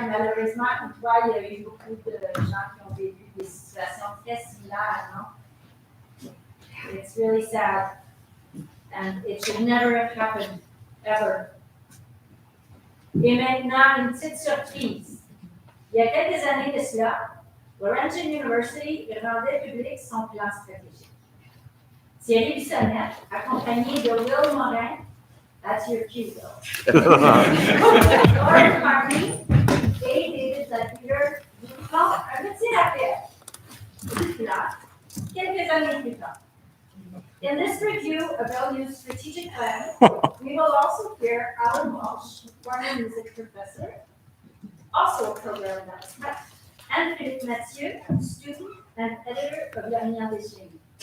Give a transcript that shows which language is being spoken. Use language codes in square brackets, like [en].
[fr] Et malheureusement, comme toi, il y a eu beaucoup de gens qui ont vécu des situations très similaires, non? [en] It's really sad. And it should never have happened, ever. [fr] Et maintenant, une petite surprise. Il y a quelques années de cela, Laurentian University rendait public son plan stratégique. [en] Thierry Bissonnette, [fr] accompagné de [en] Will Morin, that's your cue, though. [fr] Lauren Hartley et David Zapier font un petit rappel du plan quelques années plus tard. [en] In this review of LU's strategic plan, we will also hear Alan Walsh, former music professor, also a program that was cut, and Philippe Mathieu, student and editor of L'Avenir des Génies.